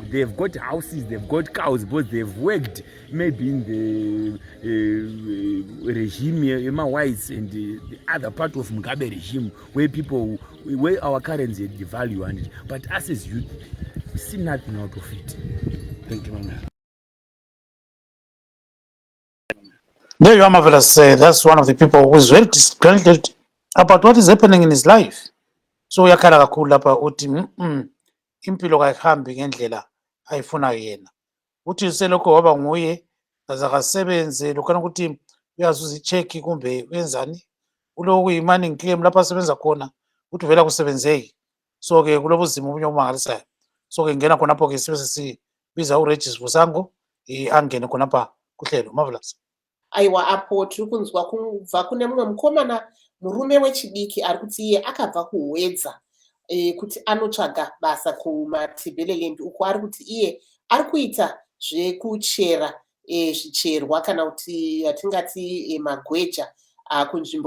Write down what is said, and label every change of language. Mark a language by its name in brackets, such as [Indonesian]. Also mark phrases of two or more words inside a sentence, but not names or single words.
[English] They have got houses, they've got cows, but they've worked maybe in the regime, Emma Whites, and the other part of Mugabe regime, where our currency had the value. But us as youth, we see nothing out of it. Thank you, Mama. There you are, Marvelous. That's one of the people who is very disgruntled about what is happening in his life. [North Ndebele] So uyakhala kakhulu lapha uthi impilo kayihambi ngendlela ayifuna yena. Uthi selokho waba nguye akasebenze lokhana ukuthi uyazuza icheck kumbe wenzani. Uloku yi- [English] money claim [North Ndebele] lapha asebenza khona uthi vela kusebenzeki. So ke kulobuzima obunye obumangalisayo. So ke ngena khonapho ke sibe sesibiza uRegis Vusango angene khonapha kuhlelo. Marvelous. [Shona] Aiwa, apo tiri kunzwa kubva kune mumwe mukomana murume wechidiki ari kuti iye akabva kuwedza kuti anotsvaga basa kuMatebeleland, uko ari kuti iye ari kuita zvekuchera zvicherwa kana kuti atingati magweja kunzvimbo